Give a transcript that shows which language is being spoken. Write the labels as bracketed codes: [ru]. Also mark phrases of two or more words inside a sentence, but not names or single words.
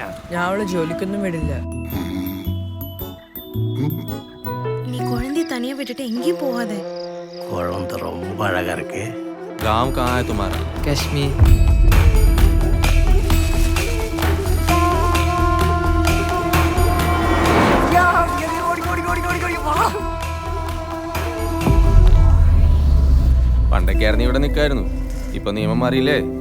[ml] ഞാൻ അവളെ ജോലിക്കൊന്നും വിടില്ല. [ta] நீ குழந்தைய தனியா விட்டுட்டு எங்கேயும் போகாத. குழந்தை ரொம்ப அழகா இருக்கு. [hi] गांव कहाँ है तुम्हारा? [ml] കശ്മീർ. പണ്ടൊക്കെയായിരുന്നു ഇവിടെ നിൽക്കായിരുന്നു, ഇപ്പൊ നിയമം മാറിയില്ലേ?